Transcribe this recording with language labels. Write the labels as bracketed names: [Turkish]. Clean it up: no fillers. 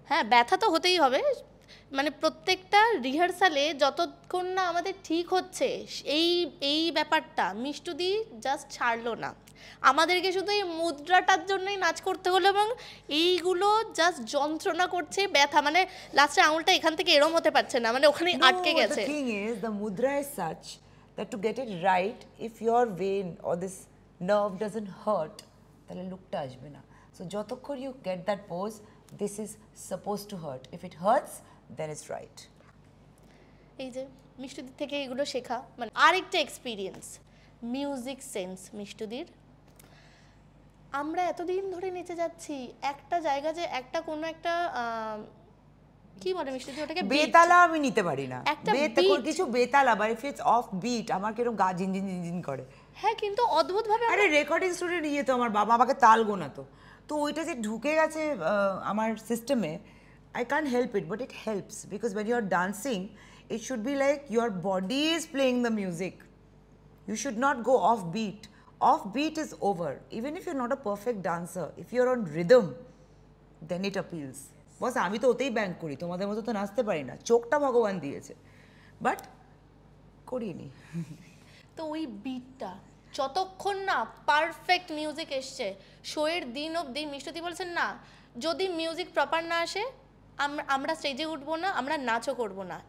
[Bangla] হ্যাঁ, ব্যথা তো হতেই হবে, মানে প্রত্যেকটা রিহার্সালে যতক্ষণ না আমাদের ঠিক হচ্ছে এই ব্যাপারটা মিষ্টুদি জাস্ট ছাড়লো না, আমাদেরকে শুধু এই মুদ্রাটার জন্যই নাচ করতে হলো, এবং এইগুলো জাস্ট যন্ত্রণা করছে, ব্যথা, মানে লাস্টে আঙুলটা এখান থেকে এরম হতে পারছে না, মানে ওখানে আটকে গেছে। [English] The thing is, the mudra is such that to get it right, if your vein or this nerve doesn't hurt, [Bangla] তাহলে লুকটা আসবে না। [English] So [Bangla] যতক্ষণ [English] you get that pose, this is supposed to hurt. If it hurts, then it's right. [Bangla] এই যে মিষ্টুদির থেকে এগুলো শেখা, মানে আরেকটা এক্সপিরিয়েন্স, মিউজিক সেন্স মিষ্টুদির। আমরা এতদিন ধরে নেচে যাচ্ছি একটা জায়গা, যে একটা কোনো একটা কি বলে মিষ্টুদি ওটাকে, বেতালা আমি নিতে পারি না, একটা কিছু বেতালা, বা [English] if it's off beat [Bangla] আমার কিরকম গা ঝিনঝিন করে। হ্যাঁ, কিন্তু অদ্ভুত ভাবে, আরে রেকর্ডিং স্টুডেন্ট তো আমার বাবা আমাকে তাল গোনাতো, তো ওইটা যে ঢুকে গেছে আমার সিস্টেমে, [English] I can't help it, but it helps, because when you are dancing, it should be like your body is playing the music. You should not go off beat. Off beat is over. Even if you're not a perfect dancer, if you're on rhythm, then it appeals. [Bangla] বস আমি তো ওতেই bank করি, তোমাদের মতো তো নাচতে পারি না, চোখটা ভগবান দিয়েছে, বাট করিনি। তো ওই বিটটা যতক্ষণ না পারফেক্ট মিউজিক এসছে, শোয়ের দিন অবধি মিষ্টুদি বলছেন না, যদি মিউজিক প্রপার না আসে আমরা স্টেজে উঠবো না, আমরা নাচও করব না।